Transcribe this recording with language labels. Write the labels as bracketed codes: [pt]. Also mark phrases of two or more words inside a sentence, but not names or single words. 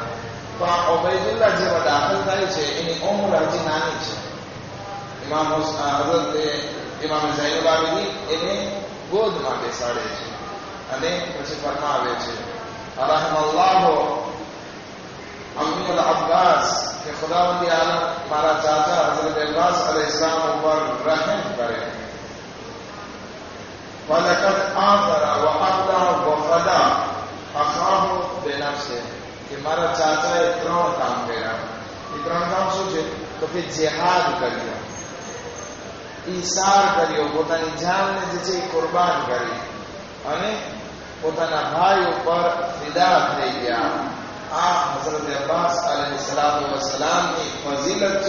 [gu] તો આ ઉબૈદુલ્લાહ જેવા દાખલ થાય છે એની ઉંમર હજી નાની છે. ઇમામ હઝરત ઇમામ ઝૈનુલ આબિદીન એને ગોદમાં બેસાડે છે અને પછી ફરમાવે છે [ar] رحم الله عمي عباس [ur] کہ خداوند عالم ہمارا چاچا حضرت عباس علیہ السلام پر رحم کرے. [ar] وَلَقَدْ آثَرَ وَأَبْدَى وَفَدَى أَخَاهُ بِنَفْسِهِ کہ [gu] મારા ચાચાએ ત્રણ કામ કર્યા. એ ત્રણ કામ શું છે તો કે જિહાદ કર્યો. ઈસાર કર્યો, પોતાની જાનને જે છે એ કુરબાન કરી અને પોતાના ભાઈ ઉપર ફિદા થઈ ગયા. આ હઝરત અબ્બાસ અલૈહિસ્સલાતુ વસ્સલામની ફઝીલત છે.